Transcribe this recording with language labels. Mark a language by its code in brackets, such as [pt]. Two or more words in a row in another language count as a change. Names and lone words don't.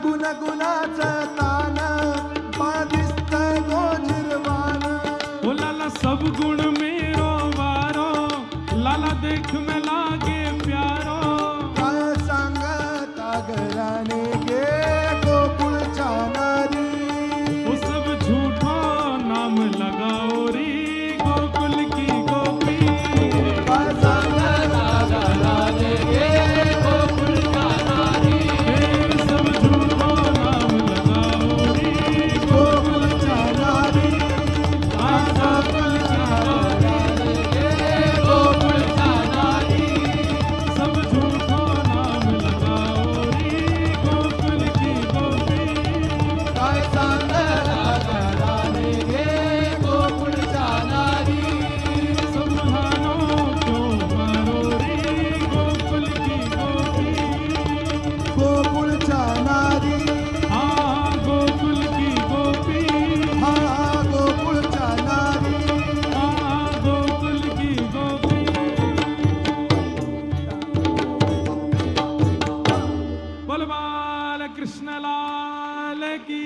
[mr] गुणाचं तान पादिस्त गोजिरवान [hi] ओ लाला सब गुण मेरो वारो लाला देख में लागे प्यारो [mr] काय सांगता घराने गे गोकुळच्या नारी [hi] वो सब झूठो नाम लगाओ री गोकुल की गोपी [mr] काय सांगता घराने गे गोकुळच्या नारी [hi] सब झूठो नाम लगाओ री [mr] गोकुळच्या नारी काय सांगता गोकुळच्या नारी [hi] सब झूठो नाम लगाओ री गोकुल की गोपी [mr] काय सांगता घराने गे गोकुळच्या नारी [hi] समझानो क्यों मारो रे गोकुल की गोपी [mr] गोकुळच्या नारी [hi] हाँ गोकुल की गोपी [mr] हा गोकुळच्या नारी [hi] हाँ गोकुल की गोपी बोल बाल कृष्ण लाल की